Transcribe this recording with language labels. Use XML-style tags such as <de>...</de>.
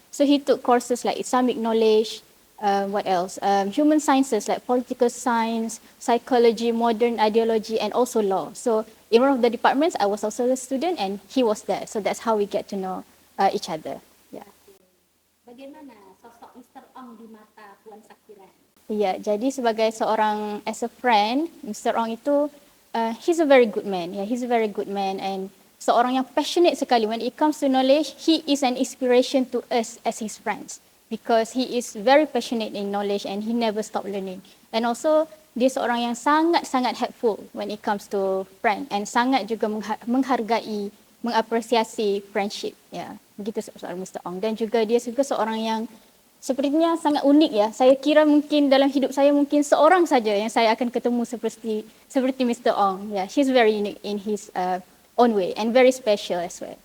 <en>So he took courses like Islamic knowledge, what else? Human sciences like political science, psychology, modern ideology, and also law. So in one of the departments, I was also a student, and he was there. So that's how we get to know each other. Yeah.</en> <id>Bagaimana sosok Mr. Ong di mata Puan Sakira? Ya, jadi sebagai seorang</id> <en>as a friend,</en> <id>Mr.</id> <en>Ong itu he's a very good man. Yeah, he's a very good man and</en> <id>seorang yang passionate sekali.</id> <en>When it comes to knowledge, he is an inspiration to us as his friends because he is very passionate in knowledge and he never stop learning. And also</en> <id>dia seorang yang sangat-sangat</id> <en>helpful when it comes to friend and</en> <id>sangat juga menghargai, mengapresiasi</id> <en>friendship.</en> <id>Ya, begitu seorang Mr. Ong. Dan juga dia juga seorang yang sepertinya sangat unik ya. Saya kira mungkin dalam hidup saya mungkin seorang saja yang saya akan ketemu seperti Mr. Ong.</id> <en>Yeah, she's very unique in his own way and very special as well.</en>